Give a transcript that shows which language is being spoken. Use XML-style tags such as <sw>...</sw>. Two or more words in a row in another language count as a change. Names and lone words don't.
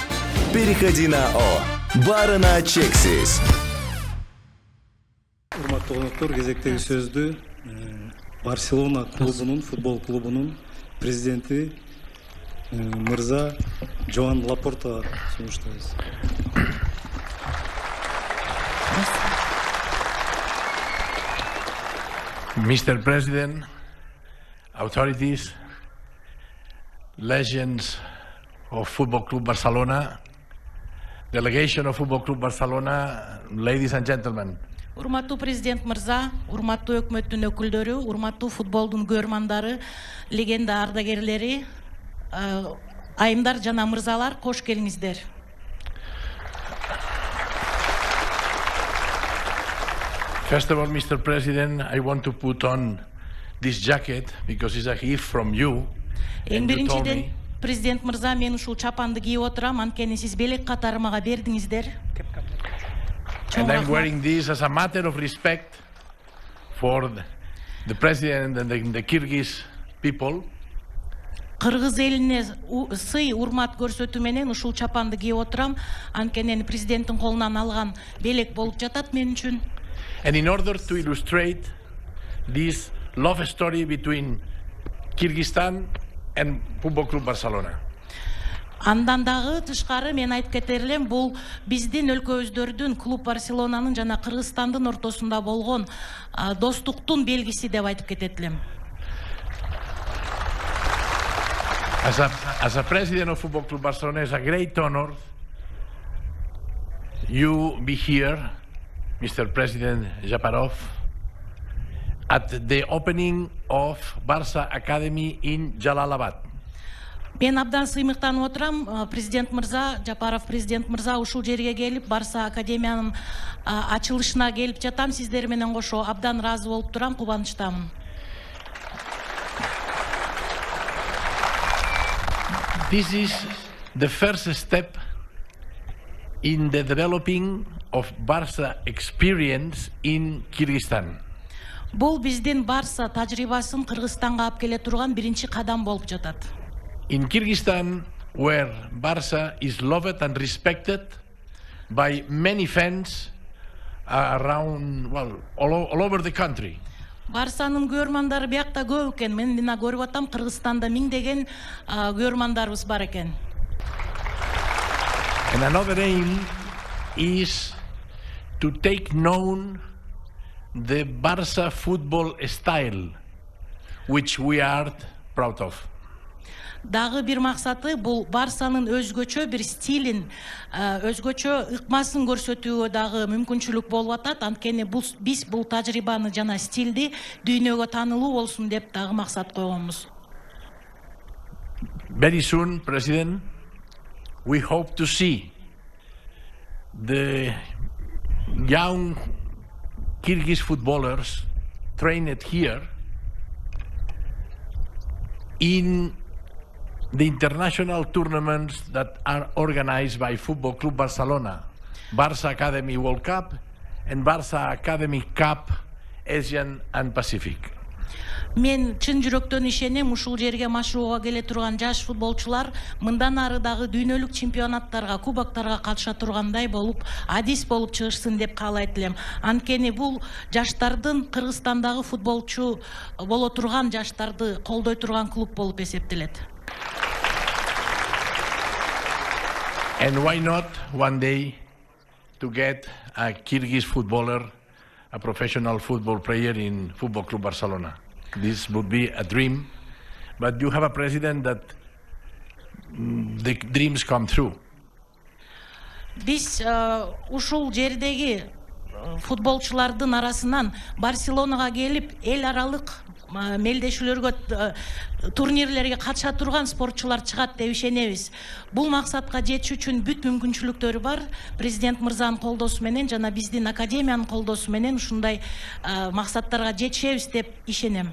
<ru>Переходи на О.</ru> <ky>Барына чексиз. Урматтуу коноктор, кезектеги сөздү Барселона клубунун, футбол клубунун президенти мырза Жоан Лапорта сунуштайбыз.</ky> <en>Mr. President, authorities, legends of Football Club Barcelona, delegation of Football Club Barcelona, ladies and gentlemen.</en> <ky>Урматтуу президент мырза, урматтуу өкмөттүн өкүлдөрү, урматтуу футболдун көрмандары, легенда ардагерлери, айымдар жана мырзалар, кош келиңиздер.</ky> <en>First of all, Mr. President, I want to put on this jacket because it's a gift from you.</en> <ky>Эң биринчиден, президент мырза, мен ушул чапанды кийип отурам, анткени сиз белек катары мага бердиңиздер.</ky> <en>And I'm wearing this as a matter of respect for the president and the Kyrgyz people.</en> <ky>Кыргыз элине сый, урмат көрсөтүү менен ушул чапанды кийип отурам, анткени президенттин колунан алган белек болуп жатат мен үчүн.</ky> <en>And in order to illustrate this love story between Kyrgyzstan and Football Club Barcelona.</en> <ky>Андан дагы тышкары мен айтып кетер элем, бул биздин өлкөбүздөрдүн клуб Барселонанын жана Кыргызстандын ортосунда болгон достуктун белгиси деп айтып кетет элем.</ky> <en>As a president of Football Club Barcelona, it's a great honor you be here, Mr. President Japarov, at the opening of Barça Academy in Jalalabad.</en> <ky>Мен абдан сыймыктанып отурам, президент мырза, Жапаров президент мырза ушул жерге келип, Барса академиянын ачылышына келип жатам, сиздер менен кошо абдан ыраазы болуп турам, кубанычтамын.</ky> <en>This is the first step in the developing of Barça experience in Kyrgyzstan.</en> <ky>Бул биздин Барса тажрыйбасын Кыргызстанга алып келе турган биринчи кадам болуп жатат.</ky> <en>In Kyrgyzstan, where Barça is loved and respected by many fans around, well, all over the country.</en> <ky>Барсанын көрмандары биякта көп экен. Мен мына көрүп атам, Кыргызстанда миңдеген көрмандарыбыз бар экен.</ky> <en>And another aim is to take known the Barça football style, which we are proud of.</en> <ky>Дагы бир максаты бул Барсанын өзгөчө бир стилин, өзгөчө ыкмасын көрсөтүүгө дагы мүмкүнчүлүк болуп атат. Анткени биз бул тажрыйбаны жана стилди дүйнөгө таанылуу болсун деп дагы максат койгонбуз.</ky> <en>Very soon, President, we hope to see the young Kyrgyz footballers trained here in the international tournaments that are organized by Football Club Barcelona, Barça Academy World Cup and Barça Academy Cup Asian and Pacific.</en> <ky>Мен чын жүрөктөн ишенем, ушул жерге машыгууга келе турган жаш футболчулар мындан ары дагы дүйнөлүк чемпионаттарга, кубоктарга катыша тургандай болуп, адис болуп чыгышсын деп каалайт элем. Анткени бул жаштардын Кыргызстандагы футболчу боло турган жаштарды колдой турган клуб болуп эсептелет.</ky> <en>And why not one day to get a Kyrgyz footballer, a professional football player in Football Club Barcelona? This would be a dream, but you have a president that the dreams come true.</en> <ky>Биз ушул жердеги футболчулардын арасынан Барселонага келип, эл аралык мелдешүүлөргө, турнирлерге катыша турган спортчулар чыгат деп ишенебиз. Бул максатка жетиш үчүн бүт мүмкүнчүлүктөрү бар. Президент мырзанын колдоосу менен жана биздин академиянын колдоосу менен ушундай максаттарга жетишебиз деп ишенем.</ky>